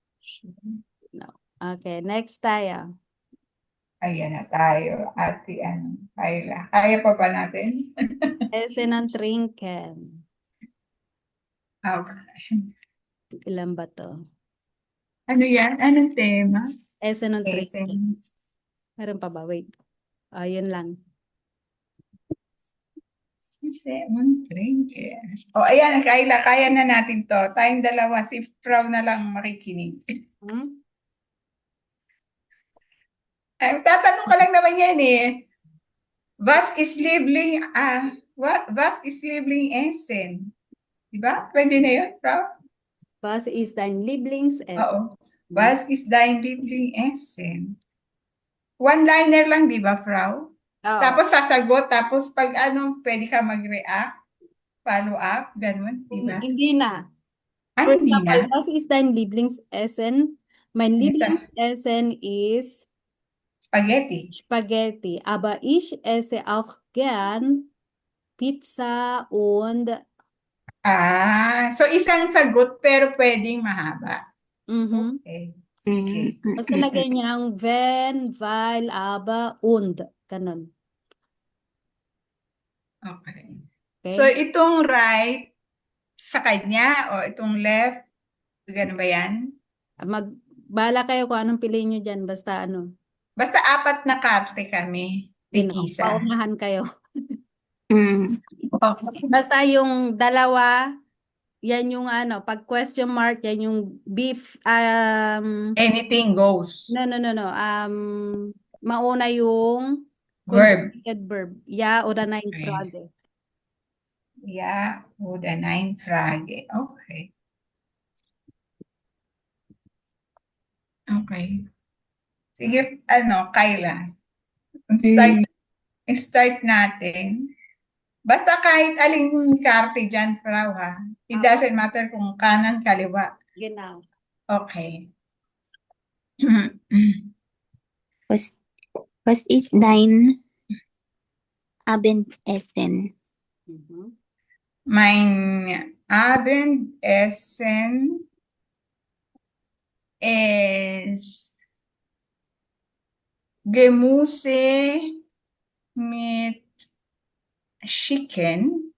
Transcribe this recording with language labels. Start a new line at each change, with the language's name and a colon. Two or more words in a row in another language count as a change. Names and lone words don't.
Filipino: Okay, next tayo. Ayan na tayo. Ate, Kayla. Kaya pa ba natin?
German: Essen ng trinken.
English: Okay.
Filipino: Ilan ba to? Ano yan? Anong tema?
German: Essen ng trinken. Essen.
Filipino: Meron pa ba? Wait. Yun lang.
German: Essen trinken.
Filipino: Ayan, Kayla. Kaya na natin to. Tayong dalawa. Si Frau na lang makikinig. Tatanong ka lang naman yan eh.
German: Was ist Liebling Essen?
Filipino: Diba? Pwede na yun,
German: Frau? Was ist dein Lieblingsessen?
Filipino: Oo.
German: Was ist dein Lieblingsessen?
Filipino: One-liner lang, di ba, Frau? Oo. Tapos sasagot, tapos pag pwede ka mag-react, follow up, ganun, di ba? Hindi na. Ay,
English: For
Filipino: hindi
English: example,
Filipino: na.
German: was ist dein Lieblingsessen? Mein Lieblingsessen ist Spaghetti. Spaghetti. Aber ich esse auch gern Pizza und
Filipino: So isang sagot pero pwedeng mahaba. Okay. Sige. basta lagay niya ang
German: wenn, weil, aber, und.
Filipino: Ganun.
English: Okay. Okay?
Filipino: So itong right sa kanya o itong left, ganun ba yan? Bahala kayo kung anong piliin nyo dyan. Basta Basta 4 na karte kami. Tig-isa. paunahan kayo.
English: Okay.
Filipino: Basta yung dalawa, yan yung pag
English: question mark,
Filipino: yan yung beef,
English: Anything goes.
Filipino: no. Mauna yung
English: Verb. Conjugated verb.
German: Ja oder nein
English: Okay.
German: Frage. Ja oder nein Frage.
English: Okay. Okay.
Filipino: Sige, Kayla. Start natin. Basta kahit aling karte dyan, Frau, ha?
English: It doesn't matter
Filipino: kung kanan, kaliwa.
German: Genau.
English: Okay.
German: Was ist dein Abendessen? Mhm. Mein Abendessen ist Gemüse mit Chicken.